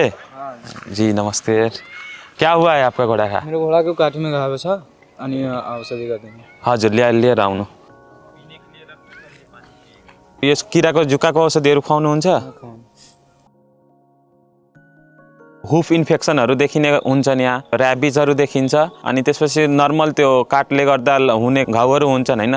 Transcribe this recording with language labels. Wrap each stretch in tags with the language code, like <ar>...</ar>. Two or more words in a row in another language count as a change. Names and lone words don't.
<hi>जी नमस्ते। क्या हुआ है आपका घोड़ा का?</hi> <ne>मेरो घोडाको काठीमा घाउ छ अनि औषधि गरिदिनु। हजुर लिएर आउनु। यस किराको जुकाको औषधिहरू खुवाउनुहुन्छ? हुफ इन्फेक्सनहरू देखिने हुन्छ, यहाँ ऱ्याबिजहरू देखिन्छ, अनि त्यसपछि नर्मल त्यो काटले गर्दा हुने घाउहरू हुन्छन् हैन।</ne>